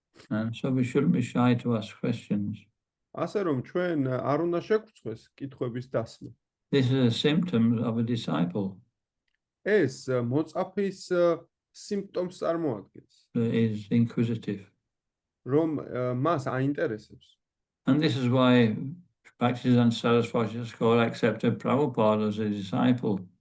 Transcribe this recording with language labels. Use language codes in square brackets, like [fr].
[en] And so we shouldn't be shy to ask questions. [ka] ასე რომ ჩვენ არ უნდა შეგვწყვეს კითხვების დასმა. [en] This is a symptom of a disciple [ka] ეს მოწაფის სიმპტომს წარმოადგენს, [en] who is inquisitive. [ka] რომ მას აინტერესებს. [en] And this is why Bhaktisiddhanta Saraswati Thakur accepted Prabhupada as a disciple.